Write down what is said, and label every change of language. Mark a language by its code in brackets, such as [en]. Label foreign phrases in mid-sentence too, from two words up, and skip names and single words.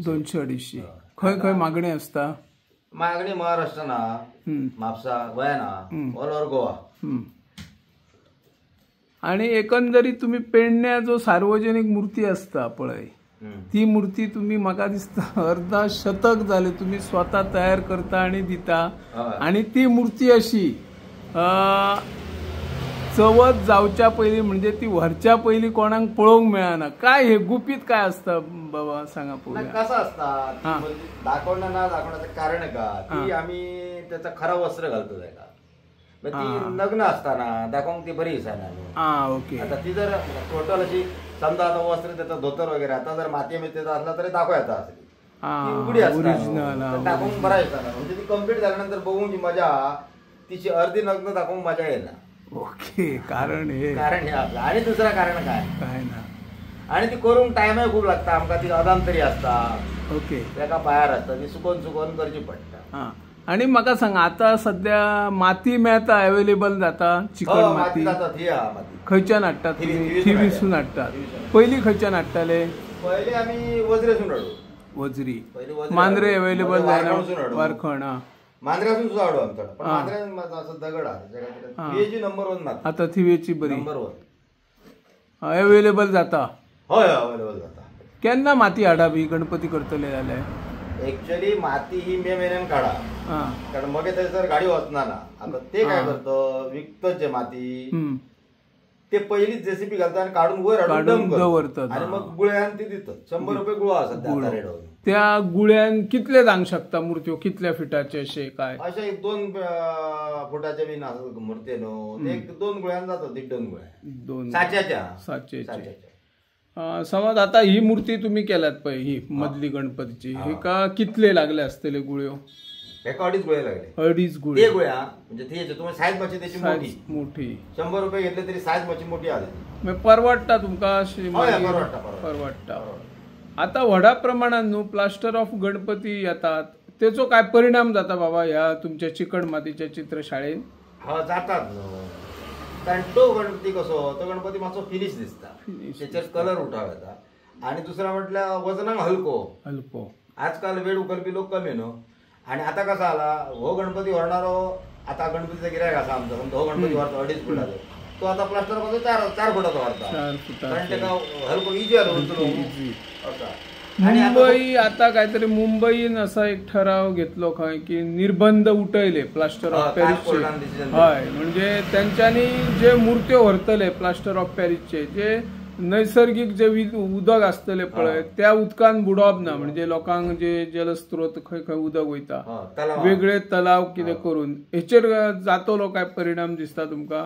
[kok] 200-250. खंय खंय मागणी असता? मागणी महाराष्ट्राना, म्हापसा, गोंयाना, [en] all over Goa. [kok] आणि एकंदरीत तुम्ही पेडण्या जो सार्वजनिक मूर्ती असता पळय, ती मूर्ती तुम्ही म्हाका दिसता अर्धा शतक झाले तुम्ही स्वतः तयार करता आणि दिता. आणि ती मूर्ती अशी चवथ जावच्या पयली म्हणजे ती व्हरच्या पयली कोणाक पळोवंक मेळना. काय हे गुपित काय असतं बाबा, सांगा पळोवया. [mr] कसं असता दाखवणं ना दाखवण्याचं कारण का, ती आम्ही त्याचं खरं वस्त्र घालतो त्याला. [kok] ती नग्न असताना दाखवून ती बरी दिसना. ओके. [mr] आता ती जर टोटल अशी समजा आता वस्त्र त्याचं धोतर वगैरे आता जर माती मिळते असला तरी दाखवायचा असली उघडी असतात दाखवून बरा येतात. म्हणजे ती कम्प्लीट झाल्यानंतर बघून जी मजा, तिची अर्धी नग्न दाखवून मजा येणार. ओके. कारण हे आपलं. आणि दुसरं कारण काय ना, [kok] आणि ती करून टाइमही खूप लागता आमका. ती अदांतरी असता. ओके. त्याका पायार असता, ती सुकून करची पडटा. आणि म्हाका सांगा, आता सध्या माती मेळता, अवेलेबल जाता चिकन माती? खंयच्यान हाडटात तुम्ही? थिवीसून हाडटात. पयलीं खंयच्यान हाडटाले? पहिले आम्ही वज्रेसून हाडू. वज्री. मांद्रे अवेलेबल जायना? वारखण. मांद्र्यासून सुद्धा हाडू आमच्याकडे. [mr] पण मांद्र्यान असं दगड आहे नंबर 1 माती. [kok] आता थिवेची बरी नंबर 1 अवेलेबल जाता? हय अवेलेबल जाता. केन्ना माती हाडप ही गणपती करतले जाल्यार? ऍक्च्युअली माती ही मे महिन्यान काढा, कारण मग थंयसर गाडी वचना ना. आता ते काय करतो, विकतात जे माती ते पहिलीच जेसीबी घालतात आणि काढून वर दवरतात आणि मग गुळ्यान ते दितात. 100 रुपये गुळा असतात. त्या गुळ्यान कितले जावंक शकता मूर्त्यो? कितल्या फिटाचे असे काय? अशा 1-2 फुटाचे बी असतात मूर्ती न्हू. 1-2 गुळ्यान जातात. 1-2 गुळ्या साच्याच्या. समज आता ही मूर्ती तुम्ही केल्यात पळय, ही मधली गणपतीची, हेका कितले लागले असतले गुळ्यो? एका 2.5 गुळे लागले. 2.5 गुळे. ते गुळ्या म्हणजे तुम्ही साईज माची त्याची मोठी. 100 रुपये घेतले तरी साईज माची मोठी आली. परवडता तुमका? परवडता. आता व्हडा प्रमाणात न्हू [en] plaster of [kok] गणपती येतात, त्याचो काय परिणाम जाता बाबा ह्या तुमच्या चिकण मातीच्या चित्रशाळेत? जातात. कारण तो गणपती तो गणपती मातसो फिनिश दिसता, त्याच्यात कलर उठाव येता. आणि दुसरा म्हटल्यार वजनाक हलको. आजकाल वेळ उखलपी लोक कमी न्हू. आणि आता कसा आला, हो गणपती व्हरणारो, आता गणपतीचा गिरायक असा आमचा, हो गणपती व्हरता 2.5 फुटाचो, तो आता प्लास्टर मध्ये 4 फुटाचो व्हरता. कारण त्याला हलको इजी आलो. मुंबई आता काहीतरी मुंबईन असा एक ठराव घेतलो खंय की निर्बंध उठयले [en] plaster of Paris-che. [kok] हय, म्हणजे त्यांच्यानी जे मूर्त्यो व्हरतले [en] plaster of Paris-che, [kok] जे नैसर्गिक जे उदक असतले पळय त्या उदकान बुडोवप ना. म्हणजे लोकांक जे जलस्त्रोत खंय खंय उदक वयता, वेगळे तलाव कितें करून, हेचेर जातलो काय परिणाम दिसता तुमका?